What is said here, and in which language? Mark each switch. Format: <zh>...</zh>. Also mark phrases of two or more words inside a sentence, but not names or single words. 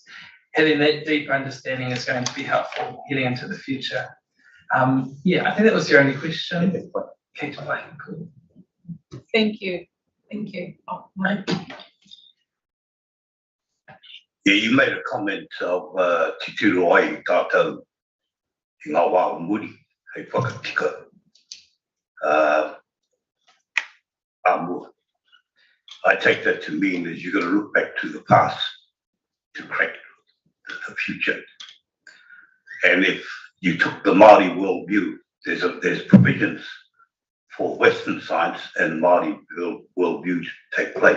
<en>Having that deep understanding is going to be helpful heading into the future. Yeah, I think that was your only question. Okay, cool. Thank you. Thank you. Oh, Mike. Yeah, you made a comment of</en> <mi>Te Turu ai tātou i ngā wā o muri, hei whakatika.</mi> <en>I take that to mean that you've got to look back to the past to create the future. And if you took the Māori worldview, there's provisions for Western science and Māori worldview to take place.</en>